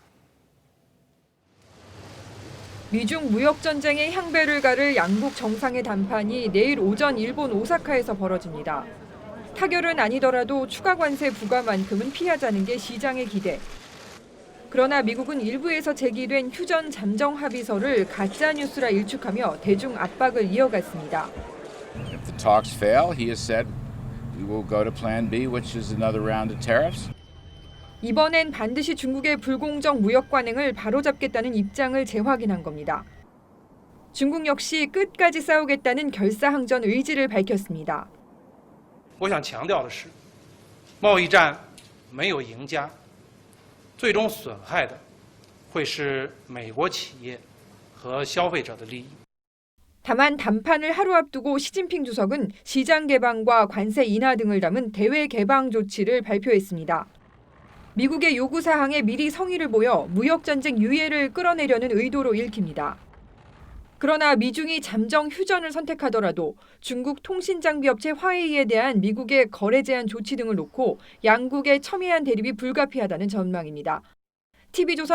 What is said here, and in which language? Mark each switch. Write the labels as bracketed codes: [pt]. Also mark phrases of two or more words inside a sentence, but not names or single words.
[ko] 미중 무역전쟁의 향배를 가를 양국 정상의 담판이 내일 오전 일본 오사카에서 벌어집니다. 타결은 아니더라도 추가 관세 부과만큼은 피하자는 게 시장의 기대. 그러나 미국은 일부에서 제기된 휴전 잠정 합의서를 가짜 뉴스라 일축하며 대중 압박을 이어갔습니다. [en] If the talks fail, he has said we will go to plan B, which is another round of tariffs. [ko] 이번엔 반드시 중국의 불공정 무역 관행을 바로잡겠다는 입장을 재확인한 겁니다. 중국 역시 끝까지 싸우겠다는 결사항전 의지를 밝혔습니다. [zh] 我想强调的是，贸易战没有赢家，最终损害的会是美国企业和消费者的利益。 [ko] 다만 담판을 하루 앞두고 시진핑 주석은 시장 개방과 관세 인하 등을 담은 대외 개방 조치를 발표했습니다. 미국의 요구 사항에 미리 성의를 보여 무역 전쟁 유예를 끌어내려는 의도로 읽힙니다. 그러나 미중이 잠정 휴전을 선택하더라도 중국 통신장비업체 화웨이에 대한 미국의 거래 제한 조치 등을 놓고 양국의 첨예한 대립이 불가피하다는 전망입니다.